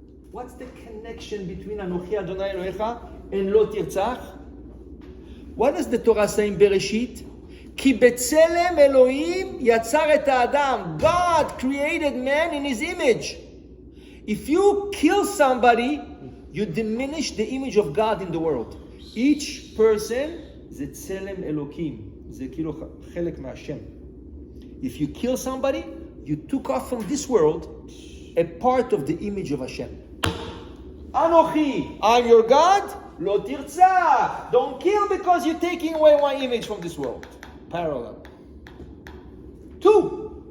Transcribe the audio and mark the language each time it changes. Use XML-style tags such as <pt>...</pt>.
<en>What's the connection between Anochi Adonai Elohecha and Lo tirtzach? What does the Torah say in Bereshit?</en> <he>Ki betzelem Elohim yatzar et ha'adam.</he> <en>God created man in his image. If you kill somebody, you diminish the image of God in the world. Each person</en> <he>זה צלם אלוקים. זה כאילו חלק מהשם.</he> <en>If you kill somebody, you took off from this world a part of the image of Hashem. Anochi, I'm your God. Lo tirtzach. Don't kill because you're taking away my image from this world. Parallel. 2.</en>